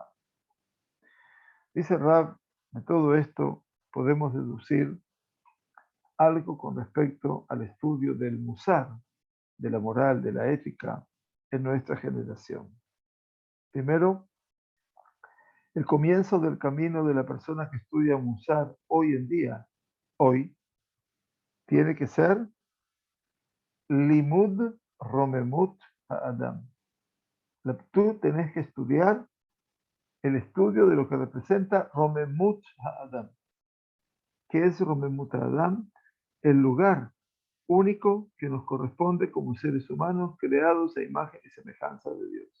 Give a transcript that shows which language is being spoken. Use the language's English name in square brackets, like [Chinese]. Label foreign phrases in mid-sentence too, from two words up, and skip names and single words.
[Spanish] Dice Rab, de todo esto podemos deducir algo con respecto al estudio del musar, de la moral, de la ética en nuestra generación. Primero, el comienzo del camino de la persona que estudia musar hoy en día, hoy, tiene que ser [Hebrew] לימוד רוממות האדם. [Spanish] Tú tenés que estudiar el estudio de lo que representa [Hebrew] רוממות האדם. [Spanish] ¿Qué es [Hebrew] רוממות האדם? [Spanish] El lugar único que nos corresponde como seres humanos creados a imagen y semejanza de Dios.